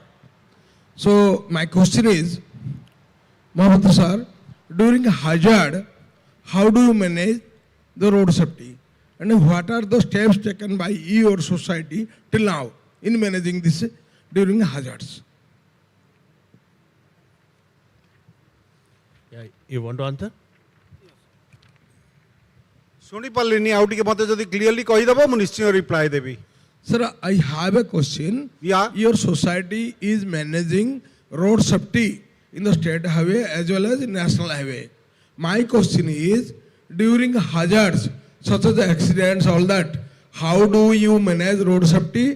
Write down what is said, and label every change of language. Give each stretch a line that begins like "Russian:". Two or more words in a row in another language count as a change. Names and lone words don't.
English: So my question is, Mohapatra sir, during hazard, how do you manage the road safety? And what are the steps taken by your society till now in managing this during hazards? Yeah, you want to answer?
Odia: ଶୁଣି ପାରିଲିନି ଆଉ ଟିକେ ମୋତେ ଯଦି କ୍ଲିୟରଲି କହିଦେବ ମୁଁ ନିଶ୍ଚୟ ରିପ୍ଲାଏ ଦେବି.
English: Sir, I have a question. Yeah. Your society is managing road safety in the state highway as well as in national highway. My question is, during hazards such as accidents, all that, how do you manage road safety?